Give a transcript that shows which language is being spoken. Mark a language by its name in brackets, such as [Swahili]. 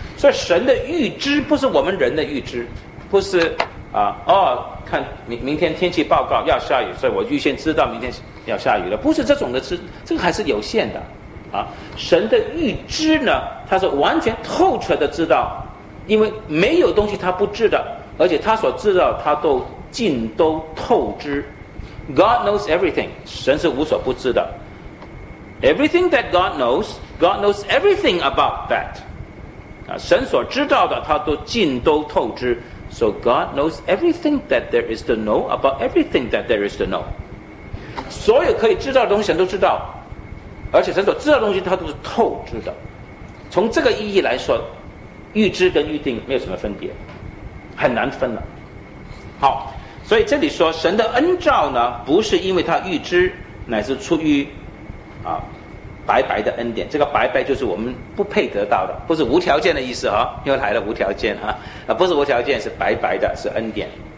[Chinese] 所以神的预知不是我们人的预知，不是啊，哦，看明天天气报告要下雨，所以我预先知道明天要下雨了，不是这种的知，这个还是有限的啊。神的预知呢，他是完全透彻的知道，因为没有东西他不知的，而且他所知道他都尽都透知。 [English] God knows everything， [Chinese] 神是无所不知的。 [English] Everything that God knows， God knows everything about that， [Chinese] 神所知道的他都尽都透知。 [English] So God knows everything that there is to know about everything that there is to know， [Chinese] 所有可以知道的东西神都知道，而且神所知道的东西他都是透知的。从这个意义来说，预知跟预定没有什么分别，很难分了。好，所以这里说神的恩召呢，不是因为他预知，乃是出于啊白白的恩典。这个白白就是我们不配得到的，不是无条件的意思啊，又来了无条件啊，不是无条件，是白白的，是恩典。